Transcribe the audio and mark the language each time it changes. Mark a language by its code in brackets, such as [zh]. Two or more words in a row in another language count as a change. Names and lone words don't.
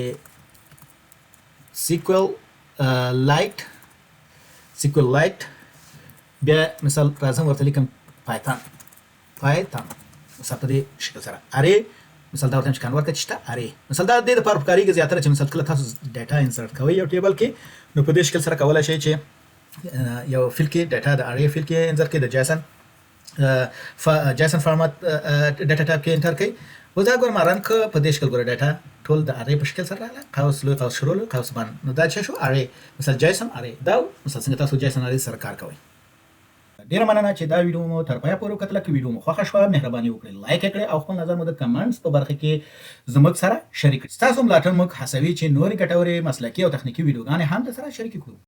[ps] SQL Lite بیا مثال راځم ورته لیکم Python مثال په دې شکل سره array مثال دا ورته چې کنورټ کړئ چې array مثال دا د دې لپاره کاریږي زیاتره چې مثال کله تاسو [en] data insert [ps] کوئ یو ټیبل کې نو په دې شکل سره کولای شئ چې یو فیلډ کې ډاټا د [en] array field [ps] کې انسرټ کړئ د [en] JSON format data type [ps] کې انټر کړئ. اوس دا ګوره ما رن کړ په دې شکل ګوره ډاټا ټول د array په شکل سره راغله قوس لوی قوس شروع قوس باندې نو دا چې شو array مثال [en] JSON array [ps] دا مثال څنګه تاسو [en] JSON array [ps] سره کار کوئ. ډیره مننه چې دا ویډیو مو تر پایه پورې وکتله. که ویډیو مو خوښه شوه مهرباني وکړئ لایک کړئ او خپل نظر مو د کمنټس په برخه کې زموږ سره شریک کړئ. ستاسو ملاتړ موږ هڅوي چې نورې ګټورې مسلکي او تخنیکي ویډیوګانې هم درسره شریکې کړو.